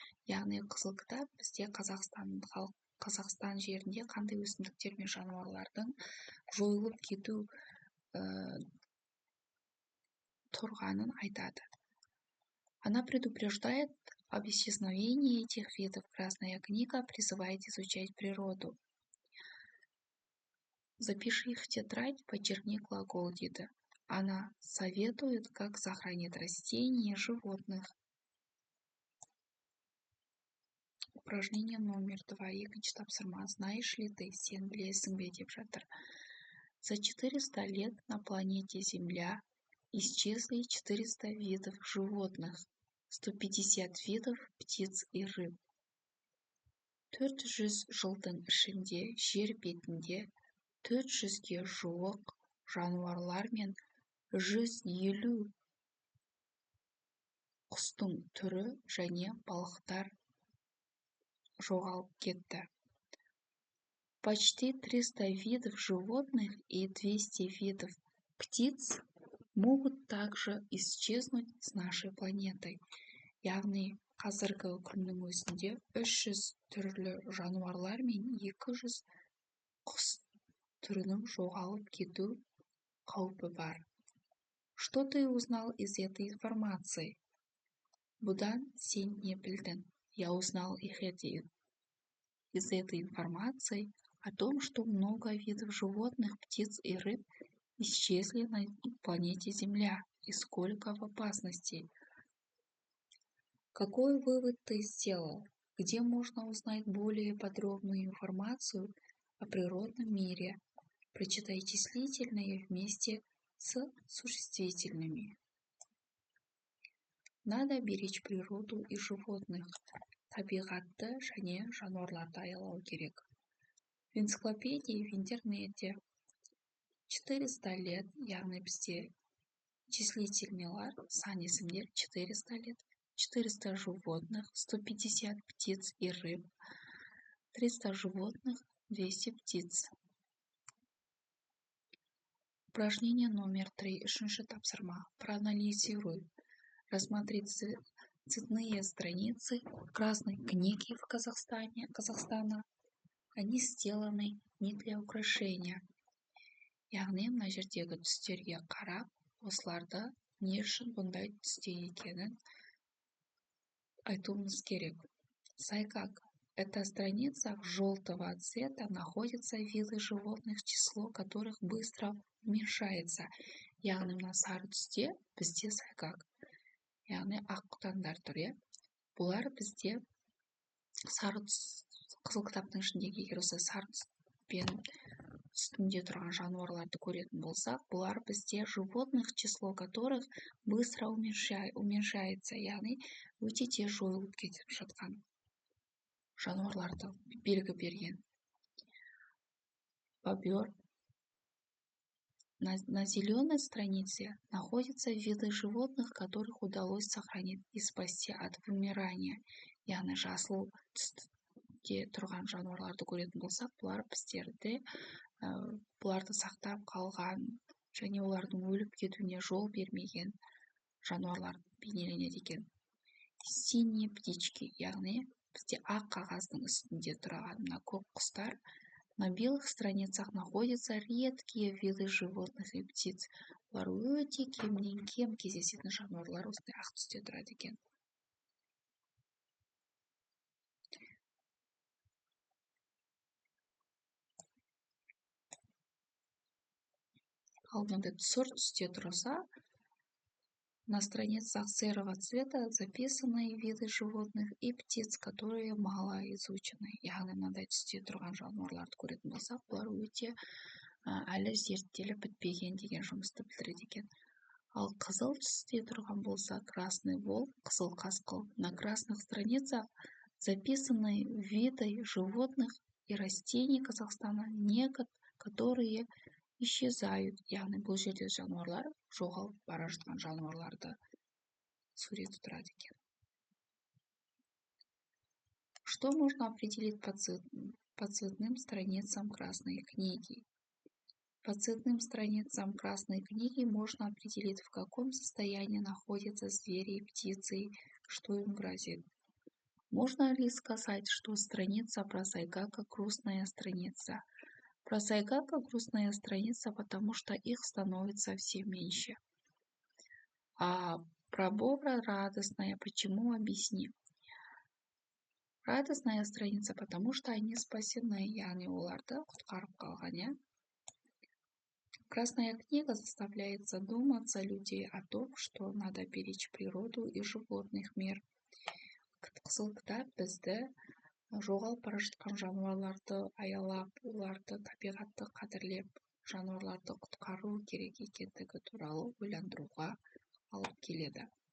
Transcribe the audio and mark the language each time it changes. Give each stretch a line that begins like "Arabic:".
Kazakh: Яғни қызыл кітап бізде Қазақстан жерінде қандай өсімдіктер мен жануарлардың жойылып кету тұрғанын айтады.
Russian: Она предупреждает об исчезновении этих видов. Красная книга призывает изучать природу. Запиши их в тетрадь, подчеркни глагол,
Kazakh: дейді.
Russian: Она советует, как сохранить растения и животных. Упражнение номер 2.
Kazakh: Екінші тапсырма.
Russian: Знаешь ли ты,
Kazakh: сен білесің бе, деп жатыр.
Russian: За 400 лет на планете Земля исчезли 400 видов животных, 150 видов птиц и рыб.
Kazakh: 400 жылдың ішінде жер бетінде 400-ге жуық жануарлар мен 150 құстың түрі және балықтар жоғалып кетті.
Russian: Почти 300 видов животных и 200 видов птиц могут также исчезнуть с нашей планеты.
Kazakh: Яғни қазіргі күннің өзінде 300 түрлі жануарлар мен 200 құс түрінің жоғалып кету қаупі бар.
Russian: Что ты узнал из этой информации?
Kazakh: Бұдан сен не білдің?
Russian: Я узнал из этой информации о том, что много видов животных, птиц и рыб исчезли на планете Земля и сколько в опасности. Какой вывод ты сделал? Где можно узнать более подробную информацию о природном мире? Прочитай числительные вместе с существительными. Надо беречь природу и животных.
Kazakh: Табиғатты және жануарларды аялау керек.
Russian: В энциклопедии в интернете 400 лет,
Kazakh: яғни бізде
Russian: числительныйлар,
Kazakh: сан есімдер
Russian: 400 лет, 400 животных, 150 птиц и рыб, 300 животных, 200 птиц. Упражнение номер 3.
Kazakh: Үшінші тапсырма.
Russian: Проанализируй. Рассмотри цветные страницы красной книги в Казахстана. Они сделаны не для украшения.
Kazakh: Яғни мына жердегі түстерге қарап, осыларды не үшін бұндай түсте екенін айтуымыз керек.
Russian: Сайгак. Эта страница желтого цвета находится виды животных, число которых быстро уменьшается.
Kazakh: Яғни мына сары түсте бізде сайгак. Яғни ақ құтандар тұр, иә. Бұлар бізде сары түс, қызыл кітаптың ішіндегі егер осы сары түспен үстінде тұрған жануарларды көретін болсақ, бұлар бізде
Russian: животных, число которых быстро уменьшается,
Kazakh: яғни өте тез жойылып кетіп жатқан жануарларды белгі берген.
Russian: Бобер. На зеленой странице находятся виды животных, которых удалось сохранить и спасти от вымирания.
Kazakh: Яғни жасыл түсте тұрған жануарларды көретін болсақ, бұлар біздерде бұларды сақтап қалған және олардың өліп кетуіне жол бермеген жануарлар бейнеленеді екен.
Russian: Синие птички,
Kazakh: яғни бізде ақ қағаздың үстінде тұрған мына көк құстар.
Russian: На белых страницах находятся редкие виды животных и птиц.
Kazakh: Бұлар өте кемнен кем кездесетін жануарлар осындай ақ түсте тұрады екен. Ал мынандай сұр түсте тұрса,
Russian: на страницах серого цвета записаны виды животных и птиц, которые мало изучены.
Kazakh: Яғни мынандай түсте тұрған жануарларды көретін болсақ, бұлар өте әлі зерттеліп бітпеген деген жұмысты білдіреді екен. Ал қызыл түсте тұрған болса,
Russian: красный волк,
Kazakh: қызыл қасқыл.
Russian: На красных страницах записаны виды животных и растений Казахстана, которые исчезают.
Kazakh: Яғни бұл жерде жануарлар жоғалып бара жатқан жануарларды суреті тұрады екен.
Russian: Что можно определить по цветным страницам красной книги? По цветным страницам красной книги можно определить, в каком состоянии находятся звери и птицы, что им грозит. Можно ли сказать, что страница про сайгака грустная страница? Про сайгака грустная страница, потому что их становится все меньше. А про бобра радостная. Почему? Объясни. Радостная страница, потому что они спасены,
Kazakh: яғни оларды құтқарып қалған, иә.
Russian: Красная книга заставляет задуматься людей о том, что надо беречь природу и животных мир.
Kazakh: Қызыл кітап бізді жоғалып бара жатқан жануарларды аялап, оларды табиғатты қадірлеп, жануарларды құтқару керек екендігі туралы ойландыруға алып келеді.